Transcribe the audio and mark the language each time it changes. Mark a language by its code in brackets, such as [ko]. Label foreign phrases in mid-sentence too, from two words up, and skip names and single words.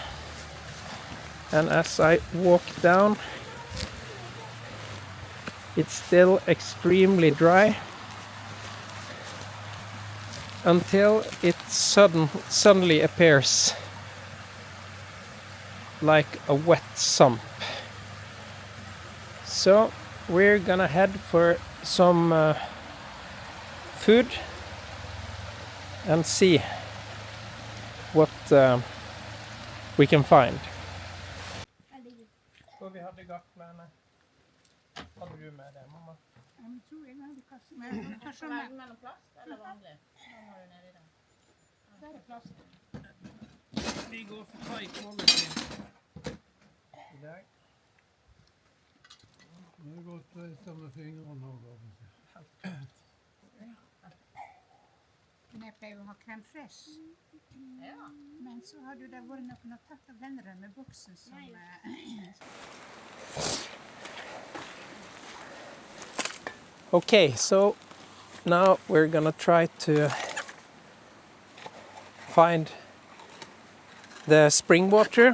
[en] And as I walk down, it's still extremely dry until it suddenly appears like a wet sump. So we're gonna head for some food and see what we can find. [sv] Så vi hade gafflarna. Hade du med det, mamma? Jag tror jag hade kastat med. Kanske mellan plast eller vanlig? Vad har du nere i den? Där är plast. Vi går för [en] thai quality [sv] idag. Det har gått att äta med fingrarna och [no] Men jeg pleier å ha crème fraîche. Ja. Men så har du da vært noe tatt av den rømme boksen som [en] Okay, so now we're gonna try to find the spring water.